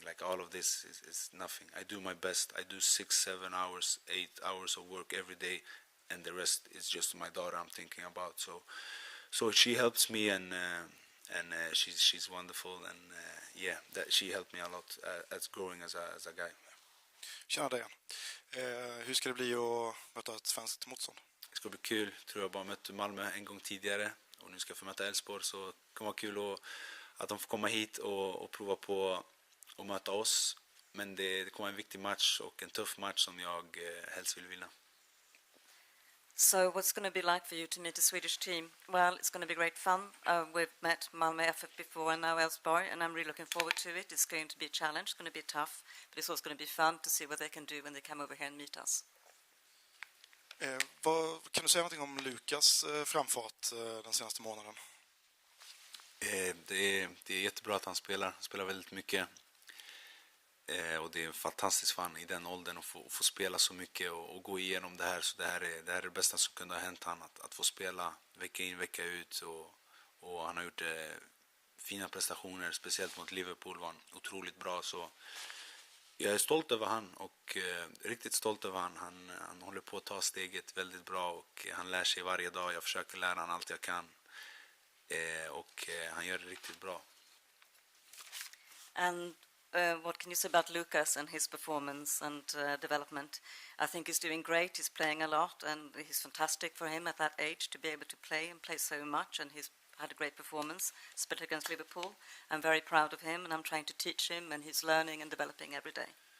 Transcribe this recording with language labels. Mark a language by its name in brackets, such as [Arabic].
[English] Like, all of this is nothing. I do my best. I do 6, 7 hours, 8 hours of work every day, and the rest is just my daughter I'm thinking about. So she helps me, and she's wonderful, and that she helped me a lot as growing as a guy. [Swedish] Tjena Dejan. Hur ska det bli att möta ett svenskt motstånd? Det ska bli kul. Tror jag bara mött Malmö en gång tidigare och nu ska jag få möta Elfsborg, så det kommer vara kul att de får komma hit och prova på att möta oss. Men det kommer en viktig match och en tuff match som jag helst vill vinna. [English] So what's going to be like for you to meet a Swedish team? Well, it's going to be great fun. We've met Malmö FF before and now Elfsborg, and I'm really looking forward to it. It's going to be a challenge, it's going to be tough, but it's also going to be fun to see what they can do when they come over here and meet us. [Swedish] Kan du säga någonting om Lukas framfart den senaste månaden? Det är jättebra att han spelar väldigt mycket. Och det är fantastiskt för han i den åldern att få spela så mycket och gå igenom det här. Så det här är det bästa som kunde ha hänt han, att få spela vecka in, vecka ut. Och han har gjort fina prestationer, speciellt mot Liverpool var han otroligt bra. Så jag är stolt över han och riktigt stolt över han. Han håller på att ta steget väldigt bra och han lär sig varje dag. Jag försöker lära han allt jag kan. Och han gör det riktigt bra. [English] And what can you say about Lucas and his performance and development? I think he's doing great. He's playing a lot, and he's fantastic for him at that age to be able to play and play so much. And he's had a great performance, especially against Liverpool. I'm very proud of him, and I'm trying to teach him, and he's learning and developing every day.